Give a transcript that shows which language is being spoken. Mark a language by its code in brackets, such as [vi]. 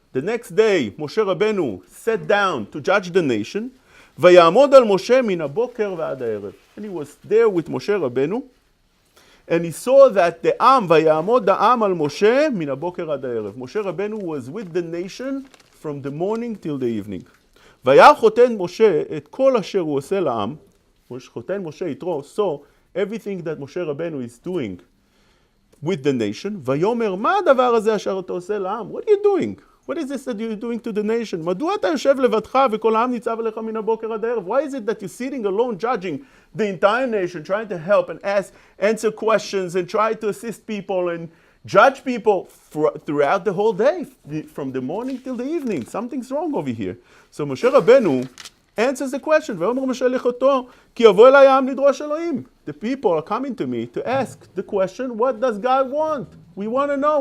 [en] The next day, Moshe Rabbeinu sat down to judge the nation. [he] ויעמוד על משה מן הבוקר ועד הערב. [en] And he was there with Moshe Rabbeinu. And he saw that the [he] Am, ויעמוד העם על משה מן הבוקר עד הערב. [en] Moshe Rabbeinu was with the nation from the morning till the evening. [he] והיה חותן משה את כל אשר הוא עושה לעם. חותן משה יתרו [en] saw everything that Moshe Rabbeinu is doing with the nation. [he] ויאמר, מה הדבר הזה אשר אתה עושה לעם? [en] What are you doing? What is this that you're doing to the nation? [he] מדוע אתה יושב לבדך וכל העם ניצב עליך מן הבוקר עד הערב? [en] Why is it that you're sitting alone judging the entire nation, trying to help and answer questions and try to assist people and judge people throughout the whole day, from the morning till the evening? Something's wrong over here. So Moshe Rabbeinu answers the question. [he] ויאמר משה לכתו, כי יבוא אלי העם לדרוש אלוהים. [en] The people are coming to me to ask the question, what does God want? We want to know.